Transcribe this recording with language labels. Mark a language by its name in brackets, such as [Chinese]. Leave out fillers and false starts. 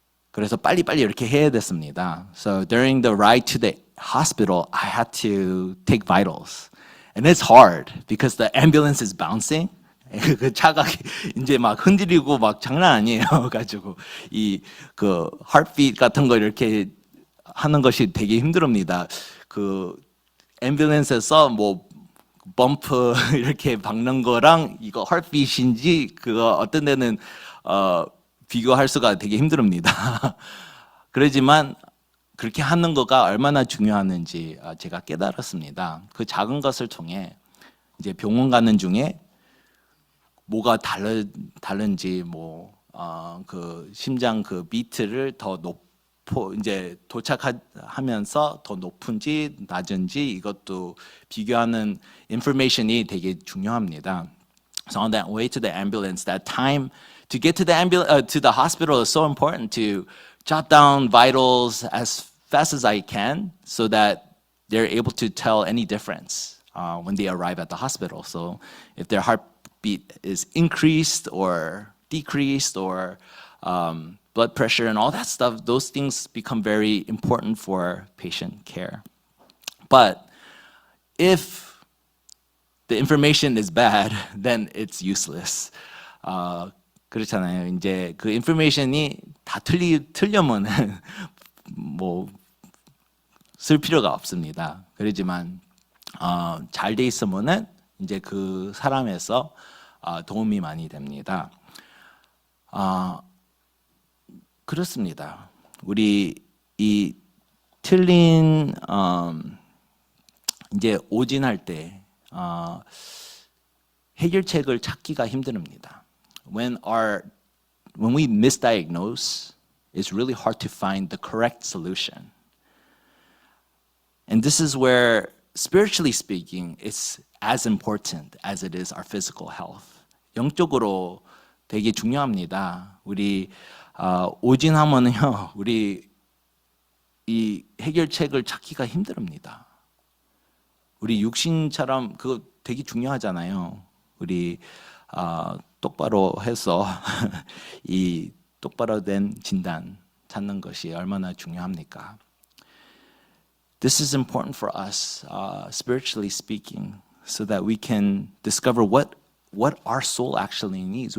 [Korean] 그래서 빨리빨리 이렇게 해야 됐습니다. [English] So during the ride to the hospital, I had to take vitals. And it's hard because the ambulance is bouncing. [Korean] 그 차가 이제 막 흔들리고 막 장난 아니에요. 가지고 그 heartbeat 같은 거 이렇게 하는 것이 되게 힘듭니다. 그 앰뷸런스에서 뭐 범프 이렇게 박는 거랑 이거 heartbeat인지 그거 어떤 데는 비교할 수가 되게 힘듭니다. 그러지만 그렇게 하는 거가 얼마나 중요한지 제가 깨달았습니다. 그 작은 것을 통해 이제 병원 가는 중에 뭐가 다른지 그 심장 그 비트를 더 이제 도착하면서 더 높은지 낮은지 이것도 비교하는 인포메이션이 되게 중요합니다. [English] So on that way to the ambulance, that time to get to the hospital is so important to jot down vitals as fast as I can so that they're able to tell any difference when they arrive at the hospital. So if their heartbeat is increased or decreased or blood pressure and all that stuff, those things become very important for patient care. But if the information is bad, then it's useless. [Korean] 그렇잖아요. 이제 그 인포메이션이 다 틀려면 뭐 쓸 필요가 없습니다. 그렇지만 잘 돼 있으면은 이제 그 사람에서 도움이 많이 됩니다. 그렇습니다. 우리 이 틀린 이제 오진할 때 해결책을 찾기가 힘듭니다. [English] When we misdiagnose, it's really hard to find the correct solution. And this is where, spiritually speaking, it's as important as it is our physical health. [Korean] 영적으로 되게 중요합니다. 우리 오진하면요, 우리 이 해결책을 찾기가 힘듭니다. 우리 육신처럼 그거 되게 중요하잖아요. 우리 똑바로 해서 이 똑바로 된 진단 찾는 것이 얼마나 중요합니까? [English] This is important for us, spiritually speaking, so that we can discover what our soul actually needs.